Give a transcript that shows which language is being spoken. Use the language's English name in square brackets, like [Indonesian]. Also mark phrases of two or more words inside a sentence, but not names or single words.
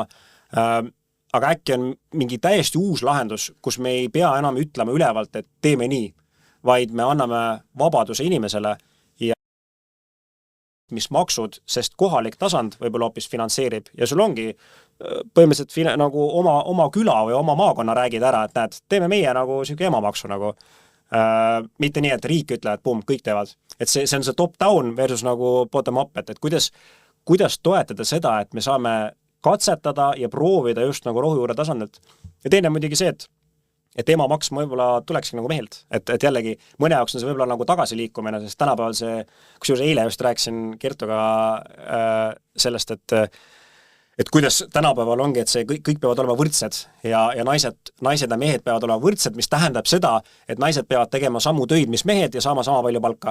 [Estonian] Aga äkki on mingi täiesti uus lahendus, kus me ei pea enam ütlema ülevalt, et teeme nii, vaid me anname vabaduse inimesele ja mis maksud, sest kohalik tasand võib-olla hoopis finantseerib ja sul ongi põhimõtteliselt nagu oma küla või oma maakonna räägid ära, et näed, teeme meie nagu süke emamaksu nagu. Mitte nii, et riik ütleb, et pum, kõik teevad. Et see on see top-down versus nagu bottom-up, et kuidas toetada seda, et me saame katsetada ja proovida just nagu rohujuure tasandilt. Ja teine muidugi see, et emamaks võib-olla tulekski nagu mehelt. Et jällegi, mõne jaoks on see võib-olla nagu tagasiliikumine, sest tänapäeval kusjuures eile just rääkisin Kertuga sellest, et kuidas tänapäeval ongi, et see kõik peavad olema võrdsed ja naised ja mehed peavad olema võrdsed, mis tähendab seda, et naised peavad tegema samu töid, mis mehed ja saama sama palju palka.